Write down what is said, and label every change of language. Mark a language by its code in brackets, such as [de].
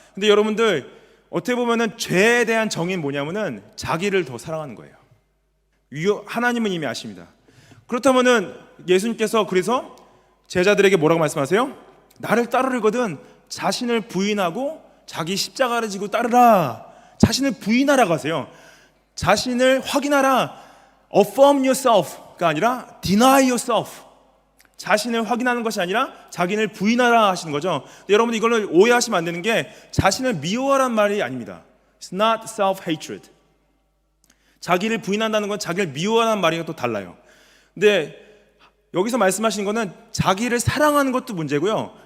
[ko] 근데 여러분들 어떻게 보면은 죄에 대한 정의는 뭐냐면은 자기를 더 사랑하는 거예요. 하나님은 이미 아십니다. 그렇다면은 예수님께서 그래서 제자들에게 뭐라고 말씀하세요? 나를 따르려거든 자신을 부인하고 자기 십자가를 지고 따르라. 자신을 부인하라고 하세요. 자신을 확인하라. [en] Affirm yourself가 아니라 deny yourself. [ko] 자신을 확인하는 것이 아니라 자기를 부인하라 하시는 거죠. 여러분 이걸 오해하시면 안 되는 게 자신을 미워하라는 말이 아닙니다. [en] It's not self-hatred. [ko] 자기를 부인한다는 건 자기를 미워하는 말이랑 또 달라요. 근데 여기서 말씀하시는 거는 자기를 사랑하는 것도 문제고요.